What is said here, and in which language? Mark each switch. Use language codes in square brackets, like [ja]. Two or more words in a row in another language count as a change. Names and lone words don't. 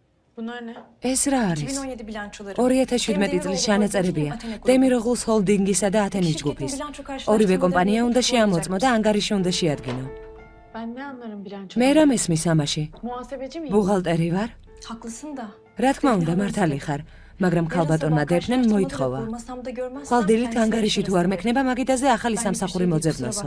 [tr] Bunlar ne? [ka] ეს რა არის? [tr] 2017 bilançoları. [ka] 2017 წლის ჩანაწერებია დემიროღლუს ჰოლდინგისა და ათენის ჯგუფის. ორივე კომპანია უნდა შეამოწმო და ანგარიში უნდა შეადგინო. [tr] Ben ne anlarım bilanço? [ka] მე რა მესმის ამაში? [tr] Muhasebeci miyim? [ka] ბუღალტერი ვარ? [tr] Haklısın da. [ka] რა თქმა უნდა, მართალი ხარ, მაგრამ ქალბატონმა დეფნენ მოითხოვა. ხვალდილით ანგარიში თუ არ მექნება, მაგიდაზე ახალი სამსახური მოძებნოსო.